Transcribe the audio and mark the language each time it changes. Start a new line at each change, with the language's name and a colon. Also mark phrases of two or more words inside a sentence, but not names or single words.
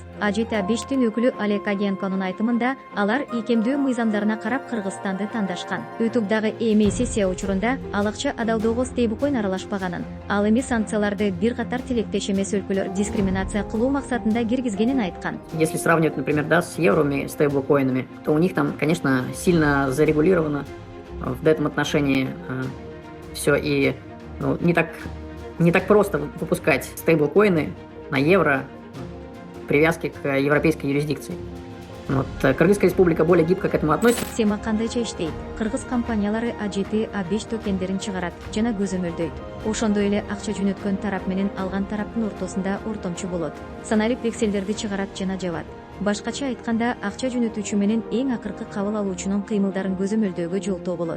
Kyrgyz: AJT5-тин өкүлү Олег Агенконун айтымында, алар ийкемдөө мыйзамдарына карап Кыргызстанды тандашкан. YouTube-дагы эми сессия учурунда ал акча адалдоого стейблкоин аралашпаганын, ал эми санкцияларды бир катар тилектеш эмес өлкөлөр дискриминация кылуу максатында киргизгенин айткан.
Russian: Если сравнивать, например, с евровыми стейблкоинами, то у них там, конечно, сильно зарегулировано в этом отношении все, и не так просто выпускать стейблкоины на евро в привязке к европейской юрисдикции. Кыргызская республика более гибко к этому относится.
Kyrgyz: Схема кандайча иштейт? Кыргыз компаниялары AJT-A5 токендерин чыгарат жана көзөмөлдөйт. Ошондой эле акча жөнөткөн тарап менен алган тараптын ортосунда ортомчу болот. Санарип векселдерди чыгарат жана жабат. Башкача айтканда, акча жөнөтүүчү менен эң акыркы кабыл алуучунун кыймылдарын көзөмөлдөөгө жолтоо болот.